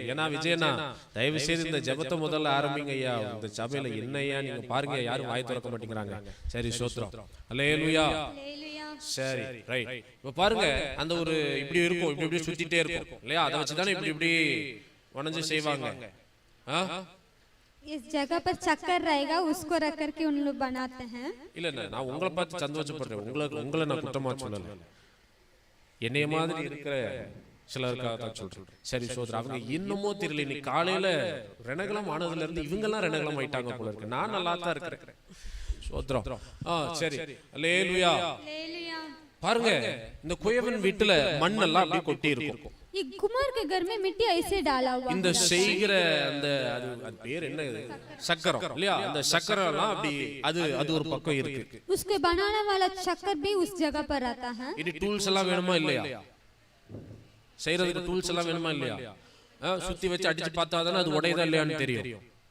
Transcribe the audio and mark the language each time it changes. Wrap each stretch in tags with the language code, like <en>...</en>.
<ta>ஏன்னா விஜயனா தயவு செய்து இந்த ஜெபத்தை முதல்ல ஆரம்பிங்க ஐயா. இந்த சபையில என்னையா நீங்க பாருங்க யாரும் வாய் திறக்க மாட்டேங்கிறாங்க. சரி சோத்திரம். அல்லேலூயா. சரி ரைட். இப்ப பாருங்க அந்த ஒரு இப்படி இருக்கும், இப்படி இப்படி சுத்திட்டே இருக்கும் இல்லையா? அதை வச்சுதானே இப்படி இப்படி வணஞ்சு செய்வாங்க.</ta> <hi>इस जगह पर चक्कर रहेगा उसको रख करके उन लोग बनाते हैं।</hi> <ta>இல்ல நான் உங்களை பார்த்து சந்தோஷப்படுறேன், உங்களை நான் குற்றமா சொல்லல. என்னைய மாதிரி இருக்கிற சிலருக்காக தான் சொல்றேன். சரி சோதரா, அவங்க இன்னமும் தெரியல. இன்னைக்கு காலையில ரணகலம் ஆனதுல இருந்து இவங்க எல்லாம் ரணகலம் ஆயிட்டாங்க போல இருக்கு. நான் நல்லா தான் இருக்கிறேன். சோத்ரம். சரி அல்லேலூயா. பாருங்க இந்த குயவன் வீட்டுல மண்ணெல்லாம் அப்படியே கொட்டி இருக்கும்.</ta> <hi>ये कुमार के घर में मिट्टी ऐसे डाला हुआ</hi> <ta>இந்த செய்கிற அந்த அது பேர் என்ன, சக்கரம் இல்லையா? அந்த சக்கரம் எல்லாம் அப்படி அது ஒரு பக்கம் இருக்கு.</ta> <hi>उसके बनाने वाला चक्कर भी उस जगह पर रहता है.</hi> <ta>இது டூல்ஸ் எல்லாம் வேணுமா இல்லையா? செய்யறதுக்கு டூல்ஸ் எல்லாம் வேணுமா இல்லையா? சுத்தி வச்சு அடிச்சு பார்த்தா தானே அது உடையதா இல்லையான்னு தெரியும்.</ta>